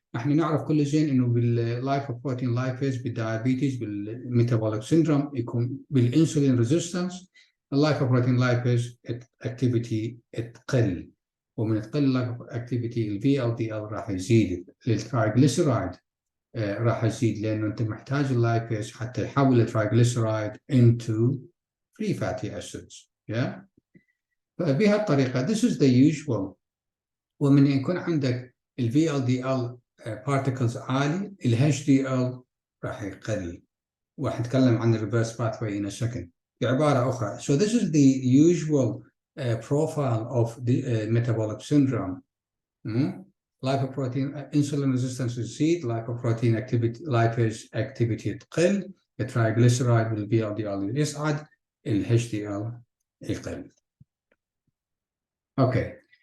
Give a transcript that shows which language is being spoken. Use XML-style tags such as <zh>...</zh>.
<ar>احنا نعرف كل زين انه باللايبوبروتين لايبيز بالدايابيتيز بالميتابوليك سيندروم يكون بالانسولين ريزيستنس اللايبوبروتين لايبيز اكتيفيتي تقل، ومن تقل اللايبو اكتيفيتي الفي ال دي ال راح يزيد، للترايجليسيرايد راح يزيد لانه انت محتاج اللايبيز حتى يحول الترايجليسيرايد</ar> <en>into free fatty acids. Yeah.</en> <ar>فبهالطريقه</ar> <en>this is the usual.</en> <ar>ومن يكون عندك ال VLDL particles عالي ال HDL راح يقل، وراح نتكلم عن</ar> <en>reverse pathway in a second.</en> <ar>بعباره اخرى,</ar> <en>so this is the usual profile of the metabolic syndrome. Lipoprotein insulin resistance</en> <ar>يزيد,</ar> <en>lipoprotein activity lipase activity</en> <ar>تقل,</ar> <en>the triglyceride وال VLDL</en> <ar>يصعد,</ar> <en>ال HDL</en> <ar>يقل.</ar> <en>Okay.</en>